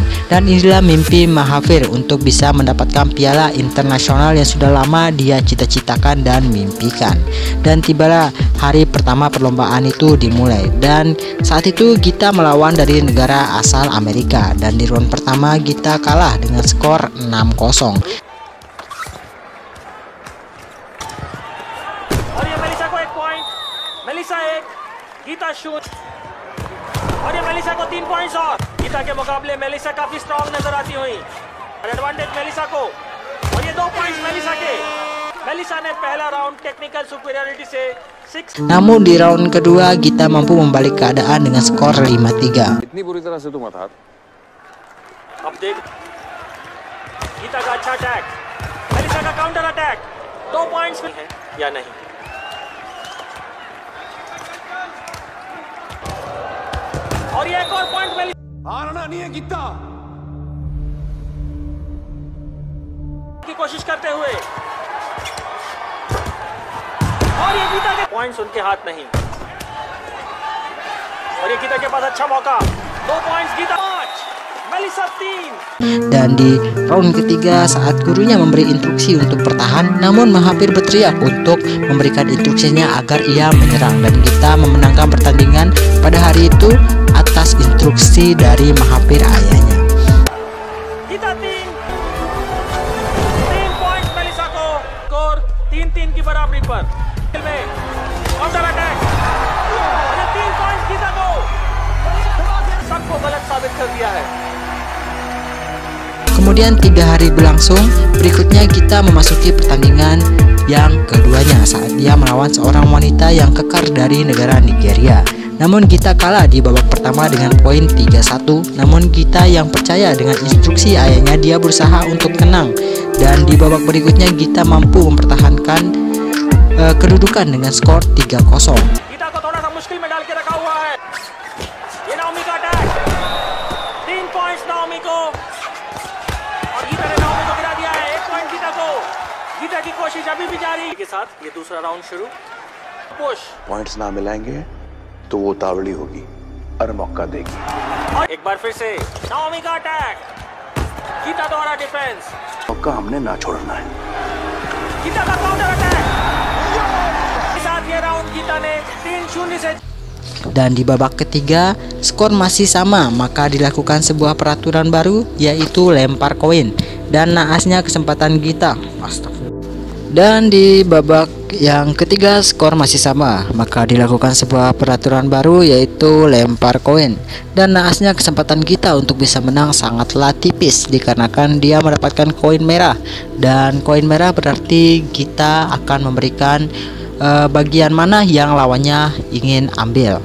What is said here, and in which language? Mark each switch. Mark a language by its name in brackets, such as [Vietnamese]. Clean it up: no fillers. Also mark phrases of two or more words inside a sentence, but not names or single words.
[Indonesian] Dan inilah mimpi Mahapir untuk bisa mendapatkan piala internasional yang sudah lama dia cita-citakan dan mimpikan. Dan tibalah hari pertama perlombaan itu dimulai, dan saat itu Gita melawan dari negara asal Amerika, dan di round pertama Gita kalah dengan skor 6-0. [Hindi] और ये मेलिसा को 1 पॉइंट, मेलिसा 1, गीता 0। और ये मेलिसा को 3 पॉइंट्स और गीता के मुकाबले मेलिसा काफी स्ट्रॉन्ग नजर आती हुई और एडवांटेज मेलिसा को और ये 2 पॉइंट्स मेलिसा के। मेलिसा ने पहला राउंड [English] technical superiority [Hindi] से 6। [Indonesian] Namun di round kedua Gita mampu membalik keadaan dengan skor 5-3. [Hindi] इतनी बुरी तरह से तुम मत हार। अब देख गीता का अच्छा अटैक, मेलिसा का [English] counter attack, [Hindi] 2 पॉइंट्स में है या नहीं। और ये एक और पॉइंट मेलिसा हारना नहीं है गीता। की कोशिश करते हुए और ये गीता के पॉइंट्स उनके हाथ नहीं और ये गीता के पास अच्छा मौका, 2 पॉइंट्स गीता, 5 मेलिसा 3। [Indonesian] Dan di round ketiga saat gurunya memberi instruksi untuk bertahan, namun Mahathir berteriak untuk memberikan instruksinya agar ia menyerang, dan Gita memenangkan pertandingan pada hari itu atas instruksi dari Mahathir ayahnya. [Hindi] गीता 3 पॉइंट्स मेलिसा को, स्कोर 3-3 की बराबरी पर में [English] counter attack [Hindi] और ये 3 पॉइंट्स गीता को, सबको गलत साबित कर दिया है। [Indonesian] Kemudian 3 hari berlangsung, berikutnya Gita memasuki pertandingan yang keduanya saat dia melawan seorang wanita yang kekar dari negara Nigeria. Namun Gita kalah di babak pertama dengan poin 3-1. Namun Gita yang percaya dengan instruksi ayahnya, dia berusaha untuk tenang, dan di babak berikutnya Gita mampu mempertahankan kedudukan dengan skor 3-0. [Hindi] गीता को थोड़ा सा मुश्किल में डाल के रखा हुआ है। ये नाओमी का अटैक, 3 पॉइंट्स नाओमी को और गीता ने नाओमी को गिरा दिया है, 1 पॉइंट गीता को। गीता की कोशिश अभी भी जारी के साथ ये दूसरा राउंड शुरू। पुश पॉइंट्स ना मिलाएंगे तो वो तावड़ी होगी और मौका देगी। और एक बार फिर से नाओमी का अटैक, गीता द्वारा डिफेंस, मौका हमने ना छोड़ना है। गीता का [English] counter attack, [Hindi] इस साथ ये राउंड गीता ने 3-0 से। [Indonesian] Dan di babak ketiga skor masih sama, maka dilakukan sebuah peraturan baru, yaitu lempar koin, dan naasnya kesempatan Gita. Dan di babak yang ketiga skor masih sama, maka dilakukan sebuah peraturan baru, yaitu lempar koin, dan naasnya kesempatan Gita untuk bisa menang sangatlah tipis dikarenakan dia mendapatkan koin merah, dan koin merah berarti Gita akan memberikan bagian mana yang lawannya ingin ambil.